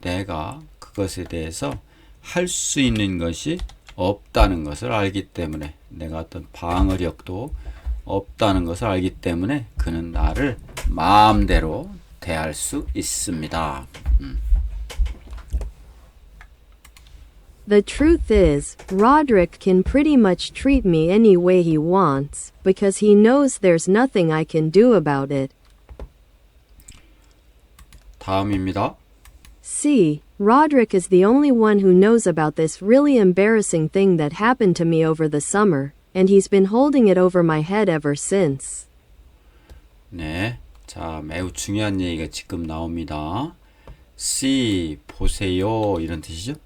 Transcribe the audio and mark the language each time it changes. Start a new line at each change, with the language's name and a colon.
Korean: 내가 그것에 대해서 할 수 있는 것이 없다는 것을 알기 때문에 내가 어떤 방어력도 없다는 것을 알기 때문에 그는 나를 마음대로 대할 수 있습니다.
English: The truth is, Roderick can pretty much treat me any way he wants, because he knows there's nothing I can do about it.
Korean: 다음입니다. C.
English: Roderick is the only one who knows about this really embarrassing thing that happened to me over the summer, and he's been holding it over my head ever since.
Korean: 네, 자 매우 중요한 얘기가 지금 나옵니다.
English: See,
Korean: 보세요 이런 뜻이죠.